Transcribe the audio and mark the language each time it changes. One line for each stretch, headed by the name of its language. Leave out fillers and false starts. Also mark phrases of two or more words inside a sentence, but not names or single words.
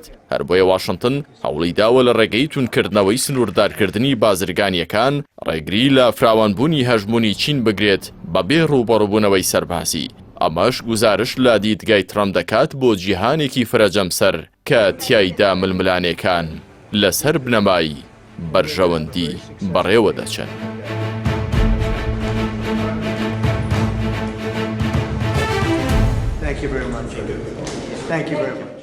Central Kurdish: هەر بۆیە واشنتن هەوڵی داوە لە ڕێگەی تونکردنەوەی سنووردارکردنی بازرگانیەکان ڕێگری لە فراوانبوونی هەژموونی چین بگرێت بەبێ ڕووبەڕووبوونەوەی سەربازی. ئەمەش گوزارش لە دیدگای ترەمپ دەکات بۆ جیهانێکی فرەجەمسەر کە تیایدا ململانەکان لەسەر بنەمای بەرژەوەندی بەڕێوە دەچن.
English: Thank you very much. Thank you very much.